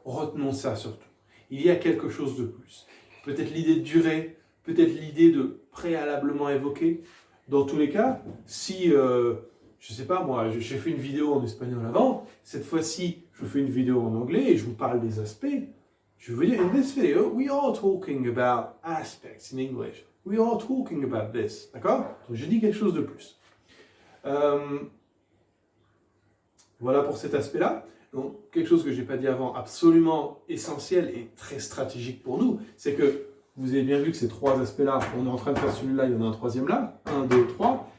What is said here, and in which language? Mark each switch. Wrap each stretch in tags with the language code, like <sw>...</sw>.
<fr>Retenons ça surtout. Il y a quelque chose de plus. Peut-être l'idée de durée, peut-être l'idée de préalablement évoquer. Dans tous les cas, si, je ne sais pas moi, j'ai fait une vidéo en espagnol avant, cette fois-ci, je fais une vidéo en anglais et je vous parle des aspects. Je veux dire,</fr> <en>in this video, we are talking about aspects in English. We are talking about this.</en> <fr>D'accord? Donc, je dis quelque chose de plus. Voilà pour cet aspect-là. Donc, quelque chose que je n'ai pas dit avant, absolument essentiel et très stratégique pour nous, c'est que vous avez bien vu que ces trois aspects-là, on est en train de faire celui-là, il y en a un troisième là, 1, 2, 3.</fr>